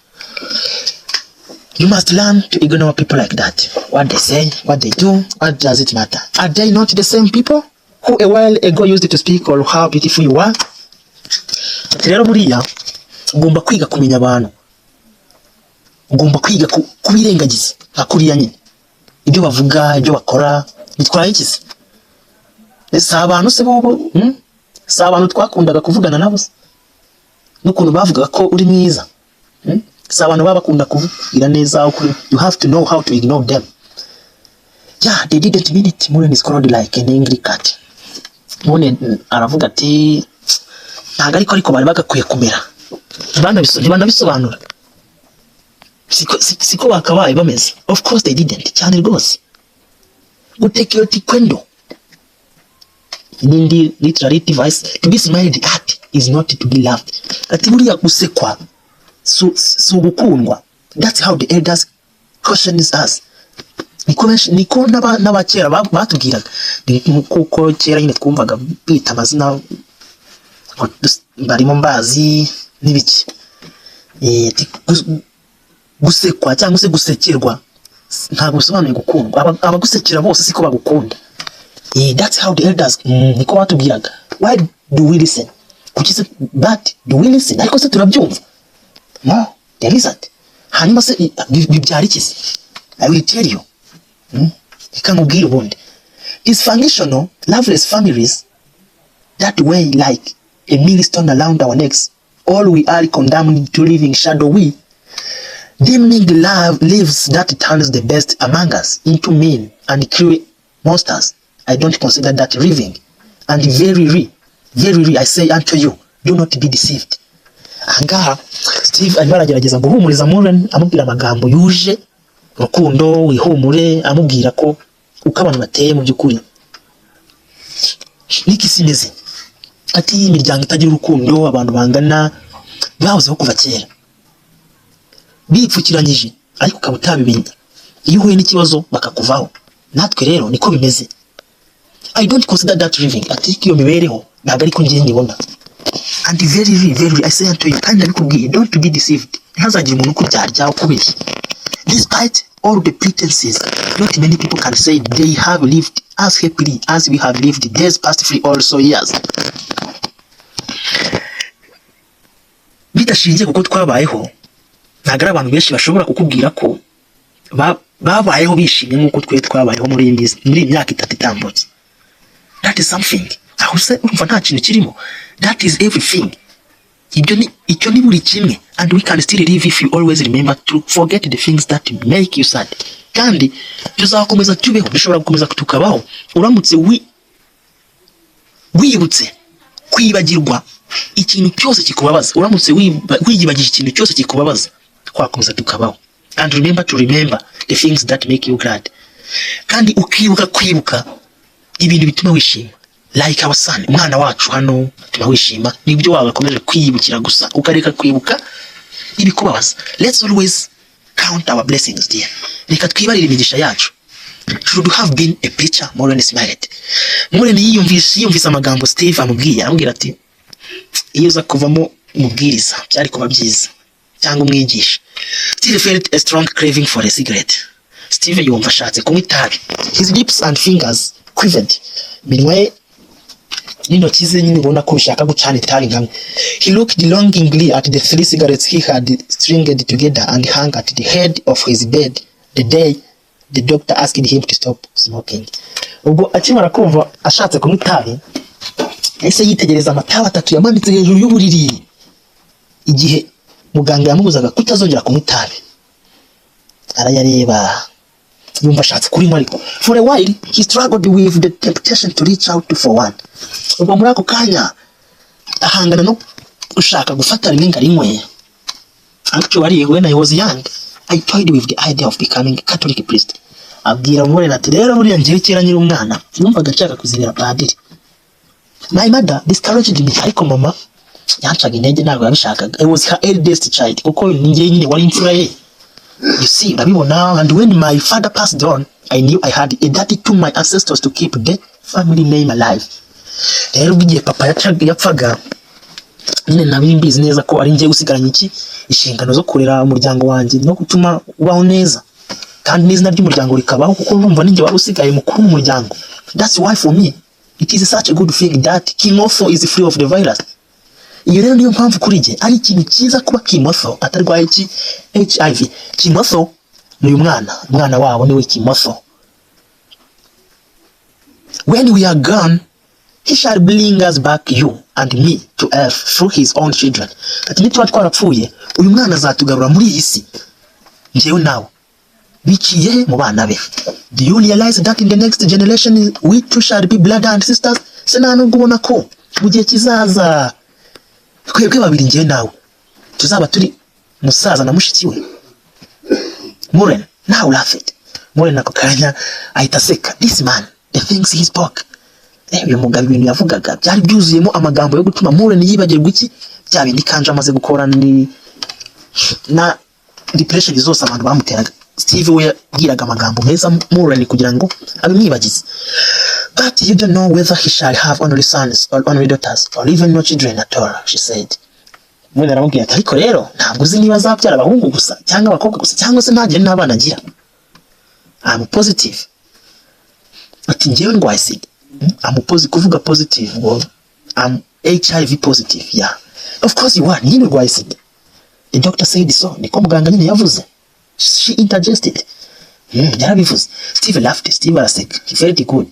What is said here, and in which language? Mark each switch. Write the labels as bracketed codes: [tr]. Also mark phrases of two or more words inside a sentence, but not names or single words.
[en] You must learn to ignore people like that. What they say, what they do, what does it matter? Are they not the same people who a while ago used to speak or how beautiful you are? [rw] Rero buriya ugomba kwiga kumenya abantu, ugomba kwiga kubirengagiza akuriya nyine ibyo bavuga, ibyo bakora bitwaye iki se? Ese abantu se bobo si abantu twakundaga kuvugana nabo se n'ukuntu bavugaga ko uri mwiza? Si abantu baba bakunda kuvugira neza ukuri. [en] You have to know how to ignore them. Yeah, they didn't mean it. Muren is called like an angry cat. [rw] Muren aravuga ati ntago ariko bari bagakwiye kumera. Banabisobanura. Siko bakabaye bameze. [en] Of course they didn't. [rw] Cyane rwose. Gutekera kwendo. [en] Nindi literary device to be smiled at is not to be laughed. [rw] Ati buriya gusekwa so gukundwa. [en] That's how the elders cautions us. [rw] Niko n'abakera batubwiraga kuko kera nyine twumvaga bita amazina barimo mbazi n'ibiki gusekwa cyangwa se gusekerwa ntabwo bisobanuye gukundwa. Abagusekera bose siko bagukunda. [en] That's how the elders [rw] niko batubwiraga. [en] Why do we listen? [rw] Kuki se [en] but do we listen? [rw] Ariko se turabyumva? No, [en] there isn't. [rw] Hanyuma se bibyara iki se? [en] I will tell you. [rw] Ikamubwira ubundi. [en] Dysfunctional, loveless families that way like a millstone around our necks. All we are condemned to live in shadowy, dimming love lives that turns the best among us into mean and cruel monsters. I don't consider that living. And very, I say unto you, do not be deceived. [rw] Angaha Steve arimo aragerageza guhumuriza Muren amubwira amagambo yuje rukundo, wihumure, amubwira ko uko abantu bateye mu byukuri niki simeze. Ati imiryango itagira urukundo, abantu bangana bahozeho kuva kera bipfukiranyije ariko ukaba utabimenya. Iyo uhuye n'ikibazo bakakuvaho. Natwe rero niko bimeze. [en] I don't consider that living. [rw] Ati iyo mibereho ntabwo ariko ngiye nyibona. [en] And very, I say unto you, [rw] kandi ndabikubwiye, [en] don't be deceived. [rw] Ntazagire umuntu ukubyarya ukubeshya. [en] Despite all the pretenses, not many people can say they have lived as happily as we have lived days past 3 or so years. [rw] Bidashingiye kuko twabayeho, ntabwo abantu benshi bashobora kukubwira ko babayeho bishimye nk'uko twe twabayeho muri imyaka 3 itambutse. [en] That is something. [rw] Aho se urumva nta kintu kirimo. [en] That is everything. [rw] Icyo ni buri kimwe. [en] And we can still live if you always remember to forget the things that make you sad. [rw] Kandi tuzakomeza tubeho, bishobora gukomeza kutukabaho uramutse wibutse kwibagirwa ikintu cyose kikubabaza. Uramutse wiyibagije ikintu cyose kikubabaza, twakomeza tukabaho. [en] And remember to remember the things that make you glad. [rw] Kandi kwibuka ibintu bituma wishima. [en] Like our son, [rw] umwana wacu hano tuma wishima. Nibyo wagakomeje kwiyibukira gusa ukareka kwibuka ibikubabaza. [en] Let's always count our blessings, dear. [rw] Reka twibarire imigisha yacu. [en] Should have been a preacher, Muren smiled. [rw] Muren yiyumvise amagambo Steve amubwiye, amubwira ati iyo uza kuvamo umubwiriza byari kuba byiza cyangwa umwigisha. [en] Steve felt a strong craving for a cigarette. [rw] Steve yumva ashatse kunywa itabi. [en] His lips and fingers quivered. [rw] Minwe n'intoki ze nyine ubona ko bishaka gucana itabi nkamwe. [en] He looked longingly at the 3 cigarettes he had stringed together and hung at the head of his bed the day the doctor asked him to stop smoking. [rw] Ubwo akimara kumva ashatse kunywa itabi, ese yitegereza amatabi 3 yamanitse hejuru y'uburiri igihe muganga yamubuzaga kutazongera kunywa itabi. Arayareba yumva ashatse kurimo ariko. [en] For a while he struggled with the temptation to reach out for one. [rw] Ubwo muri ako kanya ahangana no ushaka gufata rimwe ngarinywe. [en] Actually when I was young I toyed with the idea of becoming a Catholic priest. [rw] Abwira Muren ati rero buriya ngiye kera nyiri umwana numvaga nshaka kuzibera padiri. [en] My mother discouraged me, [rw] ariko mama yancaga intege ntabwo yabishakaga. [en] I was her eldest child [rw] kuko ninjye nyine wari imfura ye. [en] You see, urabibona. And when my father passed on, I knew I had a duty to my ancestors to keep the family name alive. [rw] Rero bigiye papa yapfaga, nyine nabiri mbizi neza ko ari njye usigaranye iki inshingano zo kurera umuryango wanjye no gutuma ubaho neza, kandi n'izina ry'umuryango rikabaho kuko numva ninjye wari usigaye mukuru mu muryango. [en] That's why for me it is such a good feeling that Kimotho is free of the virus. [rw] Iyo rero niyo mpamvu kuri njye ari ikintu cyiza kuba Kimotho atarwaye iki HIV. Kimotho ni umwana wabo niwe Kimotho. [en] When we are gone, he shall bring us back, you and me, to earth through his own children. [rw] Ati nituba twarapfuye uyu mwana azatugarura muri iyi si njyewe nawe biciye mu bana be. [en] Do you realize that in the next generation we too shall be blood and sisters? [rw] Sena nubwo ubona ko mu gihe kizaza twebwe babiri njyewe nawe tuzaba turi musaza na mushiki we. [en] Muren now laugh it. [rw] Muren ako kanya ahita aseka. [en] This man, the things he spoke, [rw] uyu mugabo ibintu yavugaga byari byuzuyemo amagambo yo gutuma Muren yibagirwa iki bya bindi kanje amaze gukora na depression zose abantu bamuteraga. Steve we yagiraga amagambo meza Muren kugira ngo abimwibagize. [en] But you don't know whether he shall have only sons or only daughters or even no children at all, she said. [rw] Muren aramubwira ati ariko rero ntabwo uzi niba azabyara abahungu gusa cyangwa abakobwa gusa cyangwa se ntagire n'abana agira. [en] I'm positive. [rw] Ati njyewe ndwaye sida. [en] I'm kuvuga positive. Well, I'm HIV positive. Yeah. Of course you are. [rw] Nyine urwaye sida. [en] The doctor said so. [rw] Niko muganga nyine yavuze. [en] She interjected. Yarabivuze. Steve laughed. Steve araseka. He felt good.